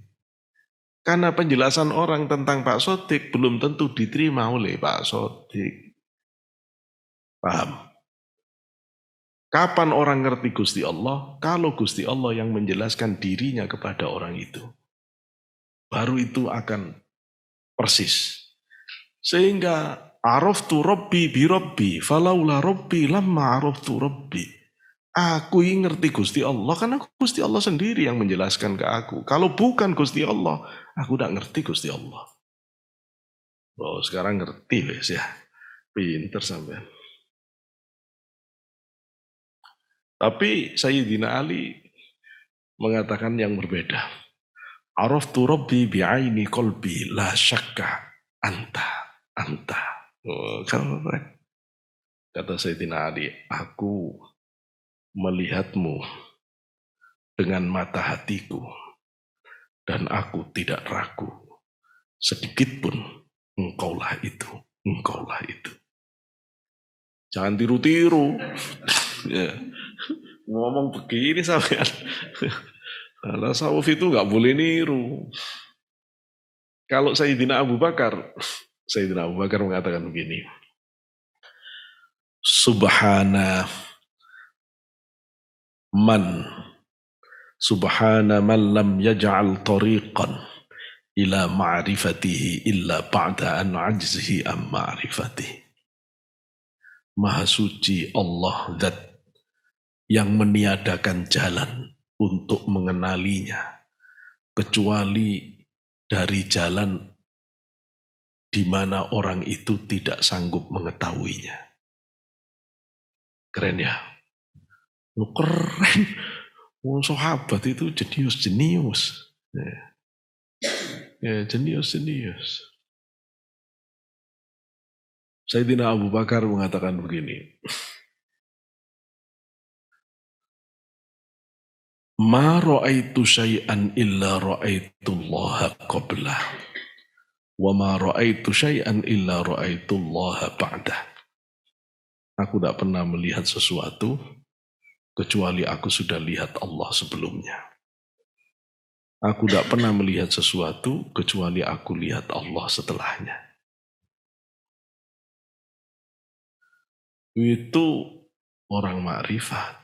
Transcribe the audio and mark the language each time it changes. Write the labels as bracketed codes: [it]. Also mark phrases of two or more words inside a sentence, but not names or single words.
[id] Karena penjelasan orang tentang Pak Sodik belum tentu diterima oleh Pak Sodik. Paham? Kapan orang ngerti Gusti Allah? Kalau Gusti Allah yang menjelaskan dirinya kepada orang itu. Baru itu akan persis. [ar] Sehingga عرفت ربي بربي فلولا ربي لما عرفت ربي. [id] Aku ngerti Gusti Allah karena Gusti Allah sendiri yang menjelaskan ke aku. Kalau bukan Gusti Allah, aku tidak ngerti Gusti Allah. Oh, sekarang [jv] ngerti wes ya. Pinter sampean. [id] Tapi Sayyidina Ali mengatakan yang berbeda. [ar] عرفت ربي بعين قلبي لا شك أنت. [id] Oh, kata Sayyidina Ali, aku melihatmu dengan mata hatiku dan aku tidak ragu sedikit pun engkaulah itu. Jangan tiru-tiru. Ya. Ngomong begini sampean. Nah, tasawuf itu nggak boleh niru. Kalau Sayyidina Abu Bakar mengatakan begini. [ar] سبحان من لم يجعل طريقا إلى معرفته إلا بعد أن عجزه أم معرفته. [id] Maha suci Allah zat yang meniadakan jalan untuk mengenalinya kecuali dari jalan di mana orang itu tidak sanggup mengetahuinya. Keren ya? Keren. Sahabat itu jenius. Ya, jenius. Sayyidina Abu Bakar mengatakan begini. [ar] ما رأيت شيئا إلا رأيت الله قبله. وما رأيت شيئا إلا رأيت الله بعده. [id] Aku tidak pernah melihat sesuatu kecuali aku sudah lihat Allah sebelumnya. Aku tidak pernah melihat sesuatu kecuali aku lihat Allah setelahnya. Itu orang makrifat.